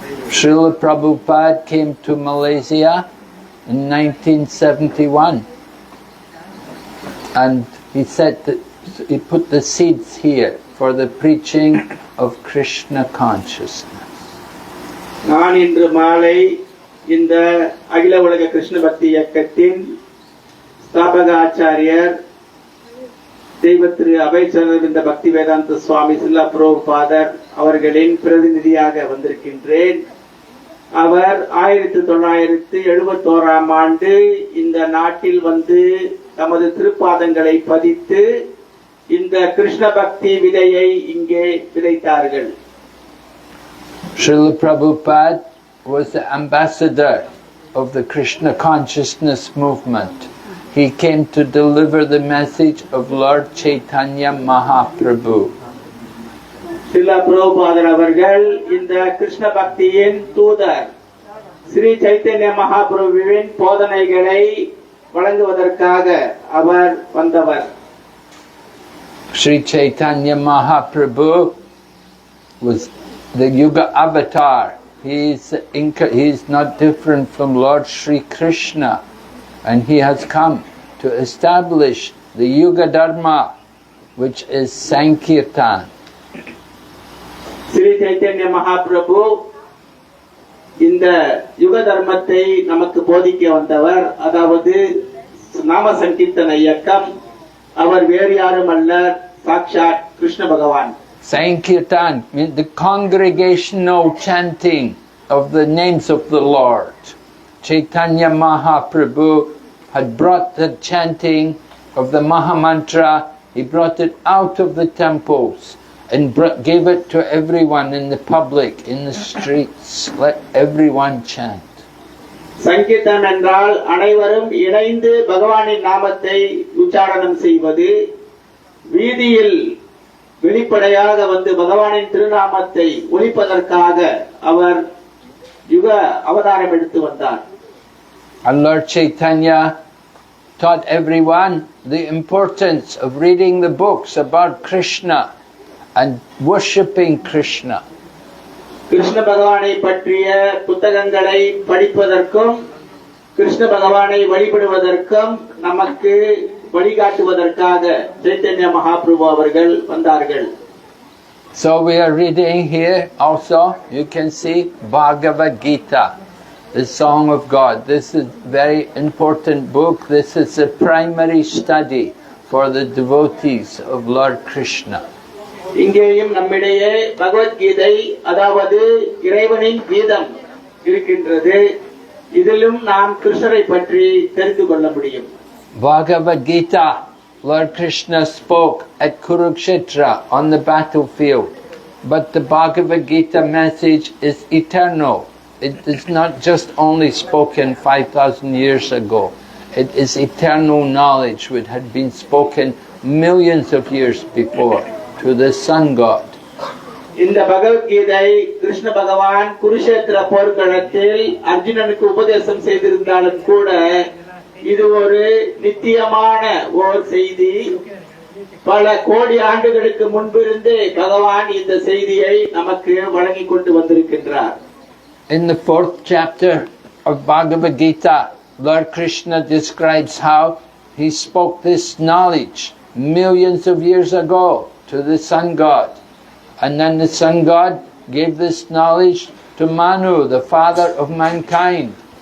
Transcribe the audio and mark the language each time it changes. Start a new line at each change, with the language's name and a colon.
English: Srila Prabhupada came to Malaysia in 1971, and he put the seeds here for the preaching of Krishna consciousness.
Tamil: நான் இன்று மாலை இந்த அகில உலக கிருஷ்ண பக்தி இயக்கத்தின் ஸ்தாபக ஆச்சாரியர் தெய்வ திரு அபயச்சந்திர பக்தி வேதாந்த சுவாமி ஸ்ரீல பிரபுபாதர் அவர்களின் பிரதிநிதியாக வந்திருக்கின்றேன். அவர் 1971ஆம் ஆண்டு இந்த நாட்டில் வந்து தமது திருப்பாதங்களை பதித்து இந்த கிருஷ்ண பக்தி விதையை இங்கே விதைத்தார்கள்.
English: Srila Prabhupada was the ambassador of the Krishna consciousness movement. He came to deliver the message of Lord Chaitanya Mahaprabhu.
Tamil: Srila Prabhupada அவர்கள் இந்த கிருஷ்ண பக்தியின் தூதர் ஸ்ரீ சைத்தன்ய மகாபிரபுவின் போதனைகளை வழங்குவதற்காக அவர் வந்தவர்.
English: Sri Chaitanya Mahaprabhu was the Yuga avatar. He's not different from Lord Sri Krishna, and he has come to establish the Yuga Dharma, which is Sankirtan.
Tamil: Sri Chaitanya Mahaprabhu இந்த யுக தர்மத்தை நமக்கு போதிக்க வந்தவர். அதாவது நாம சங்கீர்த்தன இயக்கம். அவர் வேறு யாரும் அல்ல, சாக்ஷாத் கிருஷ்ண பகவான்.
English: Sankirtan means the congregational chanting of the names of the Lord. Chaitanya Mahaprabhu had brought the chanting of the Mahamantra. He brought it out of the temples and gave it to everyone in the public, in the streets. Let everyone chant.
Tamil: சங்கீதம் என்றால் அனைவரும் இணைந்து பகவானின் நாமத்தை உச்சாரணம் செய்வது. வீதியில் வெளிப்படையாக வந்து பகவானின் திருநாமத்தை ஒலிப்பதற்காக அவர் யுக அவதாரம் எடுத்து வந்தார்.
English: And Lord Chaitanya taught everyone the importance of reading the books about Krishna and worshipping Krishna.
Tamil: Krishna பகவானை பற்றிய புத்தகங்களை படிப்பதற்கும் கிருஷ்ண பகவானை வழிபடுவதற்கும் நமக்கு வழிகாட்டுவதற்காக சைத்தன்ய மகாபிரபு அவர்கள் வந்தார்கள்.
English: So we are reading here also, you can see Bhagavad Gita, the Song of God. This is a very important book. This is a primary study for the devotees of Lord Krishna.
Tamil: இங்கேயும் நம்மிடையே பகவத்கீதை அதாவது இறைவனின் கீதம் இருக்கின்றது. இதிலும் நாம் கிருஷ்ணரை பற்றி தெரிந்து கொள்ள முடியும்.
English: Bhagavad Gita, Lord Krishna spoke at Kurukshetra on the battlefield. But the Bhagavad Gita message is eternal. It is not just only spoken 5,000 years ago. It is eternal knowledge which had been spoken millions of years before to the Sun God.
Tamil: இந்த பகவத்கீதை கிருஷ்ண பகவான் குருஷேத்திர போர்க்களத்தில் அர்ஜுனனுக்கு உபதேசம் செய்திருந்தாலும் கூட இது ஒரு நித்தியமான ஓர் செய்தி. பல கோடி ஆண்டுகளுக்கு முன்பிருந்தே பகவான் இந்த செய்தியை நமக்கு வழங்கி கொண்டு வந்திருக்கின்றார்.
English: In the 4th chapter of Bhagavad Gita, Lord Krishna describes how he spoke this knowledge millions of years ago to the Sun God. And then the Sun God gave this knowledge to Manu, the father of mankind.